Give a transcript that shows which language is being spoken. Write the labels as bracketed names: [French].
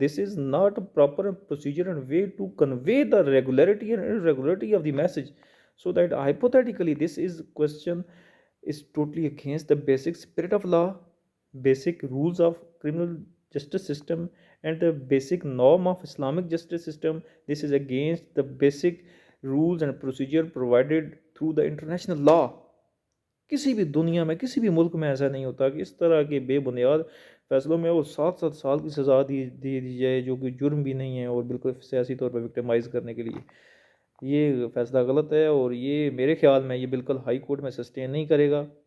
[English] This is not a proper procedure and way to convey the regularity and irregularity of the message. So that hypothetically this is question is totally against the basic spirit of law, basic rules of criminal justice system, and the basic norm of Islamic justice system. This is against the basic rules and procedure provided through the international law. [Urdu] کسی بھی دنیا میں، کسی بھی ملک میں ایسا نہیں ہوتا کہ اس طرح کے بے بنیاد فیصلوں میں وہ 7 سال کی سزا دی جائے، جو کہ جرم بھی نہیں ہے، اور بالکل سیاسی طور پر وکٹمائز کرنے کے لیے. یہ فیصلہ غلط ہے، اور یہ میرے خیال میں یہ بالکل ہائی کورٹ میں سسٹین نہیں کرے گا.